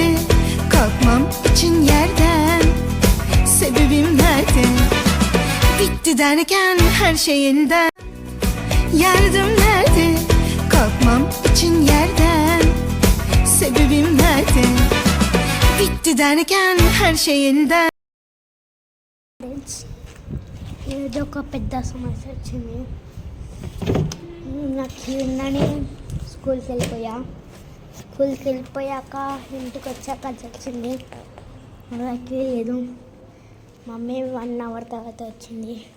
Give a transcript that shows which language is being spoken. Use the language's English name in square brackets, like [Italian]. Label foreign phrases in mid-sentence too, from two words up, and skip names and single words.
[Turkish] Kalkmam için yerden. Sebebim nerede? Bitti derken her şey elden. Yardım nerede? Kalkmam için yerden. Sebebim nerede? Bitti derken her şey elden. [Telugu] ఏదో ఒక పెద్ద సమస్య వచ్చింది. నాకు నిన్ననే స్కూల్కి వెళ్ళిపోయాక ఇంటికి వచ్చాక వచ్చింది. నాకు లేదు, మమ్మీ 1 అవర్ తర్వాత వచ్చింది.